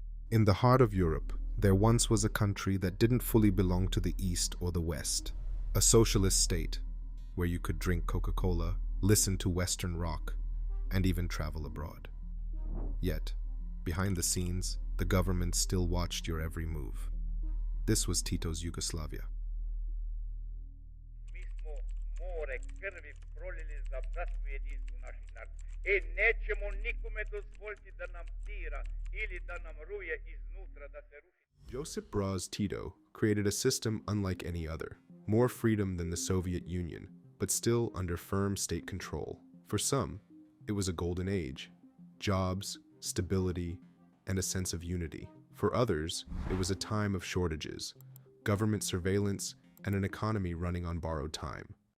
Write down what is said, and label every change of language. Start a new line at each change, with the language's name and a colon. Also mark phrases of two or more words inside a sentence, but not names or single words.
English: In the heart of Europe, there once was a country that didn't fully belong to the East or the West. A socialist state, where you could drink Coca-Cola, listen to Western rock, and even travel abroad. Yet, behind the scenes, the government still watched your every move. This was Tito's Yugoslavia.
Serbian: Mi smo more krvi prolili za bratstvo jedinstvo naših naroda. Nećemo nikome dozvoliti da nam dira ili da nam ruje iznutra, da se ruši.
English: Josip Broz Tito created a system unlike any other, more freedom than the Soviet Union, but still under firm state control. For some, it was a golden age, jobs, stability, and a sense of unity. For others, it was a time of shortages, government surveillance, and an economy running on borrowed time.